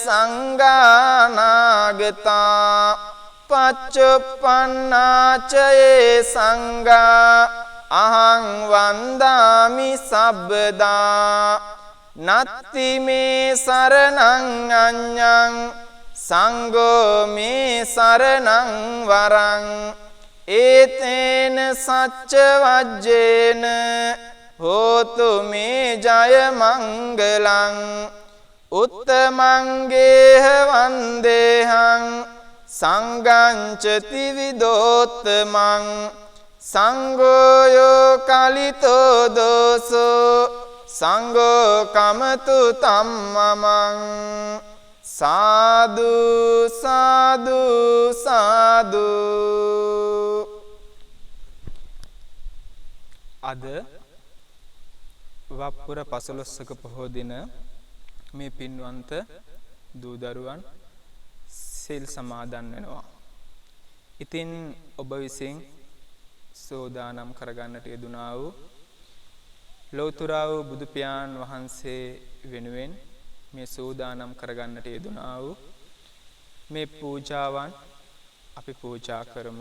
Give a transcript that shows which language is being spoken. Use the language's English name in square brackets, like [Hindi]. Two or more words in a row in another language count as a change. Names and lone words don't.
[Pali] සංඝානාගතා පච්චුප්පන්නාච යේ සංඝා අහං වන්දාමි සබ්බදා නත්ති මේ සරණං අඤ්ඤං සංඝෝ මේ සරණං වරං ඒතේන සච්ච වජ්ජේන හෝතු මේ ජය මංගලං උත්තමංගේහ වන්දේහං සංඝං චති විදෝත්තමං සංඝෝ යෝ කලිතෝ දෝසෝ සංඝෝ කමතු තම්මමං සාදු සාදු සාදු. [Sinhala] අද වප්පුර පසළොස්වක පොහෝ දින මේ පින්වන්ත දූ දරුවන් සිල් සමාදන් වෙනවා. ඉතින් ඔබ විසින් සෝදානම් කරගන්නට යෙදුනා වූ ලෞතර වූ බුදු පියාණන් වහන්සේ වෙනුවෙන් මේ සෝදානම් කරගන්නට යෙදුනා වූ මේ පූජාවන් අපි පූජා කරමු.